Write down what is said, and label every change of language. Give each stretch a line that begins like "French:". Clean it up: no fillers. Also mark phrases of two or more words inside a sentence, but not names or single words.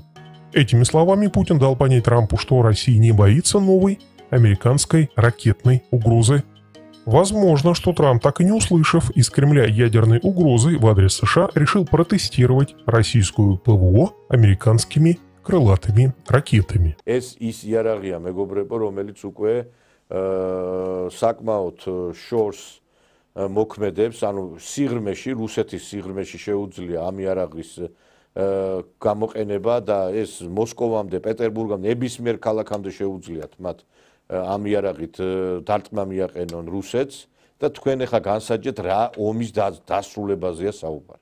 Russian: Этими словами Путин дал понять Трампу, что Россия не боится новой американской ракетной угрозы. Возможно, что Трамп, так и не услышав из Кремля ядерной угрозы в адрес США, решил протестировать российскую ПВО американскими крылатыми ракетами.
Georgian: ეს ის იარაღია, მეგობრებო, რომელიც უკვე საკმაოდ შორს მოქმედებს, ანუ სიღრმეში, რუსეთის სიღრმეში შეუძლია ამ იარაღის გამოყენება და ეს მოსკოვამდე, პეტერბურგამდე, ნებისმიერ ქალაქამდე შეუძლიათ მათ ამ იარაღით დარტყმა მიაყენონ რუსეთს და თქვენ ახლა განსაჯეთ რა ომის დასრულებაზეა საუბარი.